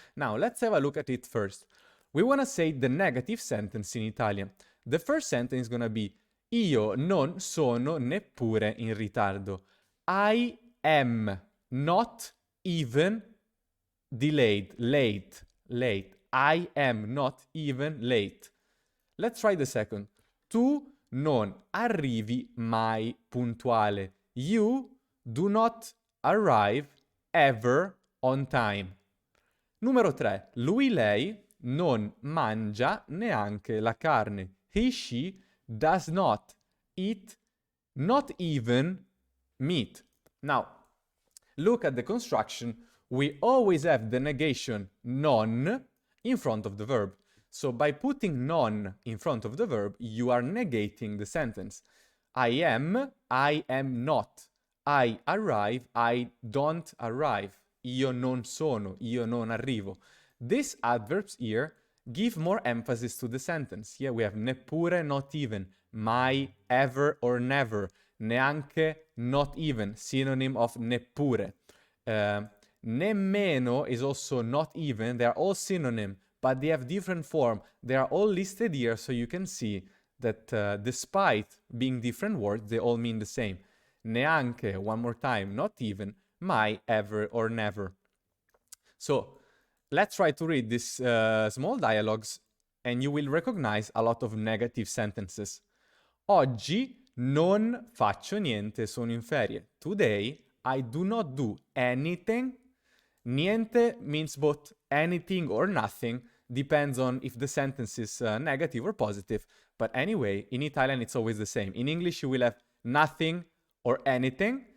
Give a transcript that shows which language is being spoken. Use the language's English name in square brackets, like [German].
[English] Now, let's have a look at it first. We want to say the negative sentence in Italian. The first sentence is going to be [Italian] io non sono neppure in ritardo. [English] I am not even delayed, late. I am not even late. Let's try the second. [Italian] Tu non arrivi mai puntuale. [English] You do not arrive ever on time. Numero 3. [Italian] Lui, lei non mangia neanche la carne. [English] He, she does not eat, not even meat. Now, look at the construction. We always have the negation non in front of the verb. So by putting non in front of the verb, you are negating the sentence. I am not. I arrive, I don't arrive. [Italian] Io non sono, io non arrivo. [English] These adverbs here give more emphasis to the sentence. Here we have neppure, not even, mai, ever or never, neanche, not even, synonym of neppure. Nemmeno is also not even. They are all synonym, but they have different form. They are all listed here, so you can see that despite being different words, they all mean the same. Neanche, one more time, not even, mai, ever, or never. So let's try to read these small dialogues and you will recognize a lot of negative sentences. [Italian] Oggi non faccio niente, sono in ferie. [English] Today I do not do anything. Niente means both anything or nothing, depends on if the sentence is negative or positive. But anyway, in Italian it's always the same. In English you will have nothing or anything.